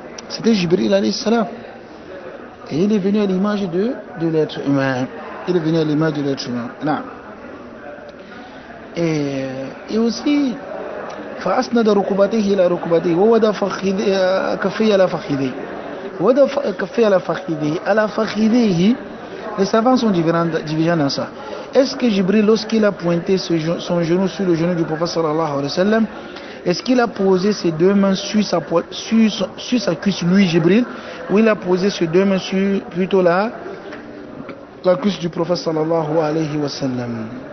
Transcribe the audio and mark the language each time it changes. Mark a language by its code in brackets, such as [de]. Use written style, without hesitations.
[fr] C'était Jibril alayhi salam. Et il est venu à l'image de l'être humain. Il est venu à l'image de l'être humain. Non. Et aussi, [ar] فأسند ركبته إلى ركبته ووضع كفيه على فخذيه ووضع كفيه على فخذيه. [fr] Les savants sont divisés dans ça. Est-ce que Jibril, lorsqu'il a pointé son genou sur le genou du prophète sallallahu alayhi wa sallam, est-ce qu'il a posé ses deux mains sur sa cuisse, lui Jibril, ou il a posé ses deux mains sur plutôt la cuisse du prophète sallallahu alayhi wa sallam?